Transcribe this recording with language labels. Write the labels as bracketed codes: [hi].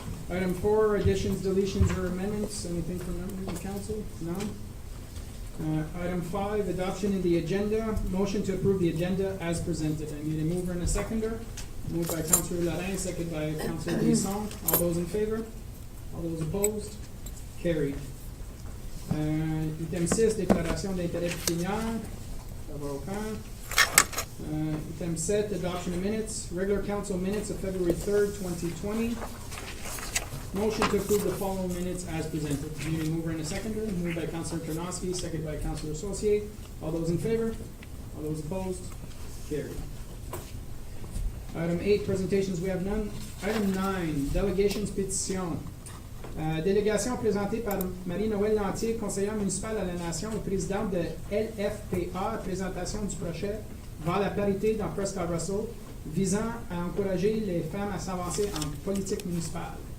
[en] Item 4, additions, deletions, or amendments. Anything from members of council? No? Item 5, adoption of the agenda. Motion to approve the agenda as presented. I need a mover and a seconder. Moved by Councillor Larin, seconded by Councillor Bisson. All those in favor? All those opposed? Carried. [fr] Item 6, déclaration d'intérêt pécuniaire. Ça va aucun. [en] Item 7, adoption of minutes. Regular council minutes of February 3rd, 2020. Motion to approve the following minutes as presented. Do you need a mover and a seconder? Moved by Councillor Tarnowski, seconded by Councillor Associate. All those in favor? All those opposed? Carried. Item 8, presentations, we have none. Item 9, delegations, pétitions. [fr] Délégation présentée par Marie-Noëlle Lanthier, conseillère municipale à la Nation et présidente de LFPR, présentation du projet vers la parité dans Prescott-Russell, visant à encourager les femmes à s'avancer en politique municipale.